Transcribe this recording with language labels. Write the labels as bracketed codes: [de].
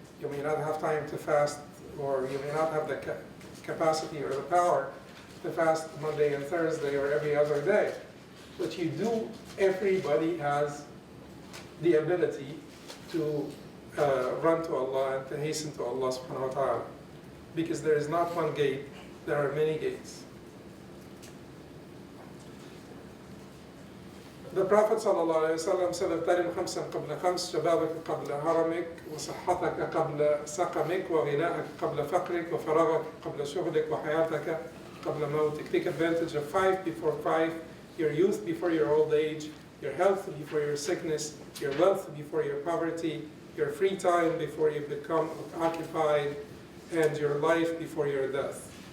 [en] You may not have time to fast, or you may not have the capacity or the power to fast Monday and Thursday or every other day. But you do, everybody has the ability to run to Allah and to hasten to Allah subhanahu wa ta'ala. Because there is not one gate, there are many gates. The Prophet ﷺ said, [ar] "اغتنم خمسا قبل خمس، شبابك قبل هرمك، وصحتك قبل سقمك، وغناءك قبل فقرك، وفراغك قبل شغلك، وحياتك قبل موتك." [en] Take advantage of 5 before 5, your youth before your old age, your health before your sickness, your wealth before your poverty, your free time before you become occupied, and your life before your death.